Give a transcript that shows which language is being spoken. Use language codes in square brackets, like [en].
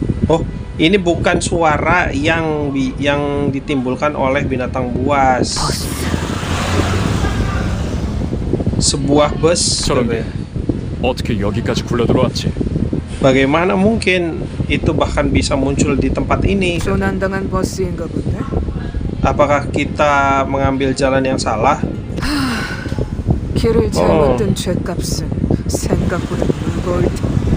[id] Oh, ini bukan suara yang ditimbulkan oleh binatang buas. Sebuah bus gitu [ko] 저런데 [id] ya. [ko] 어떻게 여기까지 굴러들어왔지? [id] Bagaimana mungkin itu bahkan bisa muncul di tempat ini? [ko] 조난당한 버스인가 본데? [id] Apakah kita mengambil jalan yang salah? [ko] 길을 잘못 든 죗값은 생각보다 무거울 텐데.